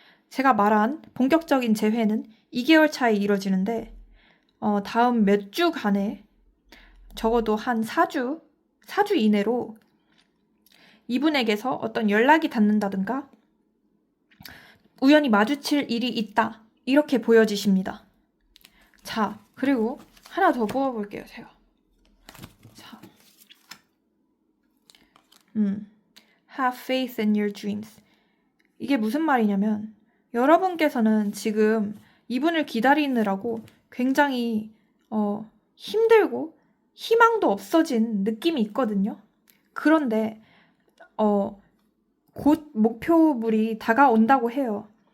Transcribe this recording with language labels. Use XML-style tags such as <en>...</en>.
<ko>제가 말한 본격적인 재회는 2개월 차에 이뤄지는데 다음 몇 주간에 적어도 한 4주 이내로 이분에게서 어떤 연락이 닿는다든가 우연히 마주칠 일이 있다. 이렇게 보여지십니다. 자, 그리고 하나 더 뽑아볼게요, 제가.</ko> <en>자, Have faith in your dreams.</en> <ko>이게 무슨 말이냐면 여러분께서는 지금 이분을 기다리느라고 굉장히 힘들고 희망도 없어진 느낌이 있거든요. 그런데 곧 목표물이 다가온다고 해요.</ko>